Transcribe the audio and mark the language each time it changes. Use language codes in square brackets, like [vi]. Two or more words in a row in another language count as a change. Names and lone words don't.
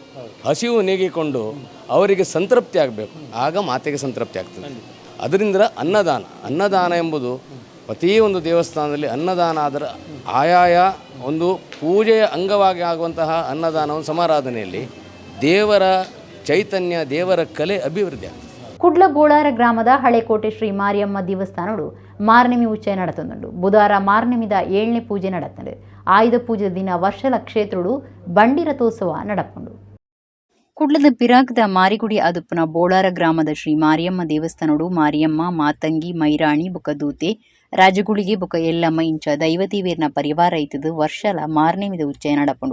[kn] ಹಸಿವು ನೀಗಿಕೊಂಡು ಅವರಿಗೆ ಸಂತೃಪ್ತಿ ಆಗಬೇಕು, ಆಗ ಮಾತೆಗೆ ಸಂತೃಪ್ತಿ ಆಗ್ತದೆ. ಅದರಿಂದ ಅನ್ನದಾನ ಎಂಬುದು ಪ್ರತಿಯೊಂದು ದೇವಸ್ಥಾನದಲ್ಲಿ ಅನ್ನದಾನ ಆದರೆ ಆಯಾಯ ಒಂದು ಪೂಜೆಯ ಅಂಗವಾಗಿ ಆಗುವಂತಹ ಅನ್ನದಾನವನ್ನು ಸಮಾರಾಧನೆಯಲ್ಲಿ ದೇವರ ಚೈತನ್ಯ, ದೇವರ ಕಲೆ ಅಭಿವೃದ್ಧಿ ಆಗ್ತದೆ. [tcy] ಕುಡ್ಲ ಬೋಳಾರ ಗ್ರಾಮದ ಹಳೆಕೋಟೆ ಶ್ರೀ ಮಾರಿಯಮ್ಮ ದೇವಸ್ಥಾನಡು ಮಾರ್ನೆಮಿ ಉಚ್ಚಯ ನಡತುಂಡು. ಬುಧವಾರ ಮಾರ್ನೆಮಿದ 7ನೇ ಪೂಜೆ ನಡತಂಡು. ಆಯುಧ ಪೂಜೆ ದಿನ ವರ್ಷಲ ಕ್ಷೇತ್ರಡು ಬಂಡಿ ರಥೋತ್ಸವ ನಡಪುಂಡು. ಕುಡ್ಲದ ಪಿರಾಕದ ಮಾರಿಗುಡಿ ಅದುಪ್ಪನ ಬೋಳಾರ ಗ್ರಾಮದ ಶ್ರೀ ಮಾರಿಯಮ್ಮ ದೇವಸ್ಥಾನಡು ಮಾರಿಯಮ್ಮ, ಮಾತಂಗಿ, ಮೈರಾಣಿ ಬೊಕ ದೂತೆ, ರಾಜಗುಳಿಗೆ ಬೊಕ ಎಲ್ಲಮ್ಮ ಇಂಚ ದೈವತೀವೇರ್ನ ಪರಿವಾರ ಇತ್ತದು ವರ್ಷಲ ಮಾರ್ನೆಮಿದ ಉಚ್ಚಯ ನಡಪುಂಡು.